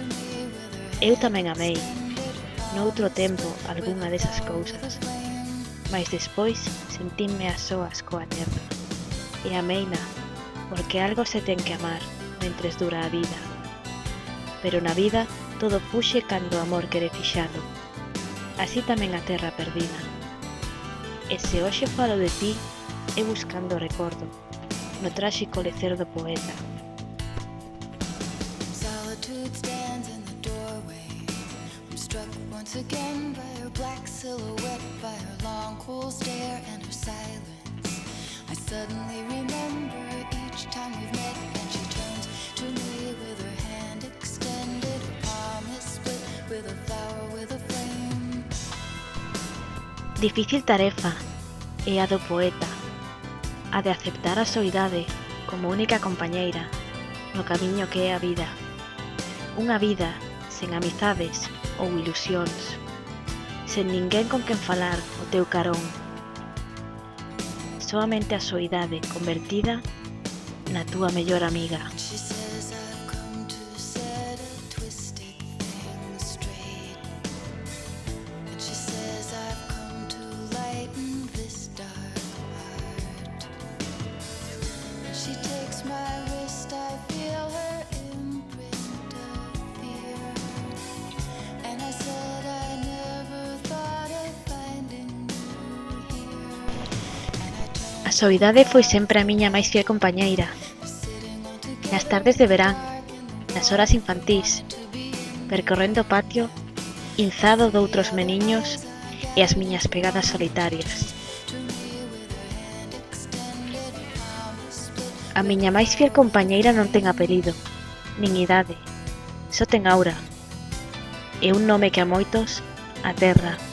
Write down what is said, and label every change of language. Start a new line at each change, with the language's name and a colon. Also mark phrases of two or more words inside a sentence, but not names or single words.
Galician: Eu tamén amei, noutro tempo, algunha desas cousas, mais despois sentinme a soas coa terra, e ameina, porque algo se ten que amar mentres dura a vida. Pero na vida todo puxe cando o amor quere fixalo, así tamén a terra perdida. E se hoxe falo de ti, é buscando o recordo, no tráxico lecer do poeta.
English: Solitude stands in the doorway. I'm struck once again by her black silhouette, by her long cool stare and her silence. I suddenly remember each time we've met, and she turns to me with her hand extended, her palm is split with a flower with a flame.
Galician: Difícil tarefa é a do poeta, a de aceptar a soidade como única compañeira no camiño que é a vida. Unha vida sen amizades ou ilusións, sen ninguén con quen falar o teu carón. Soamente a soidade convertida na túa mellor amiga.
English: She says I've come to set a twisted thing straight, and she says I've come to lighten this dark heart. And she takes my wrist, I feel her imprint of fear, and I said I never thought of finding you here, and I turned
Galician: A soidade foi sempre a miña máis fiel compañeira. Nas tardes de verán, nas horas infantís, percorrendo o patio, inzado doutros meniños e as miñas pegadas solitarias. A miña máis fiel compañeira non ten apelido, nin idade, só ten aura, e un nome que a moitos, a terra.